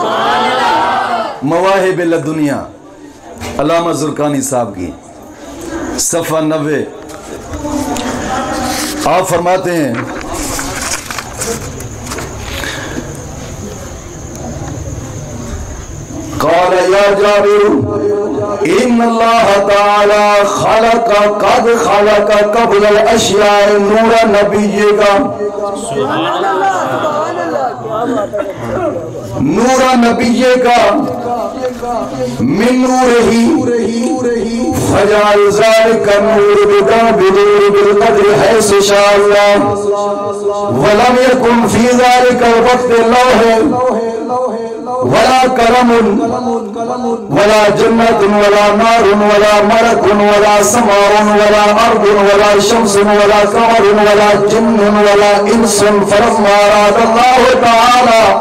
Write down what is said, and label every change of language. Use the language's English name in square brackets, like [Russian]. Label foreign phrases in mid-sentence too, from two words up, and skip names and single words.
[Urdu] مواہب لدنیہ علامہ زرقانی صاحب کی، صفحہ 90، آپ فرماتے ہیں [Arabic] قال يا جابر إن الله تعالى خلق قد خلق قبل الأشياء نور نبيك, نور نبيك من نوره فجعل ذلك نور بالقدرة حيث شاء الله ولم يكن في ذلك وقت لوح ولا قلم ولا جنة ولا نار ولا ملك ولا سماء ولا أرض ولا شمس ولا قمر ولا جن ولا إنس فلما أراد الله تعالى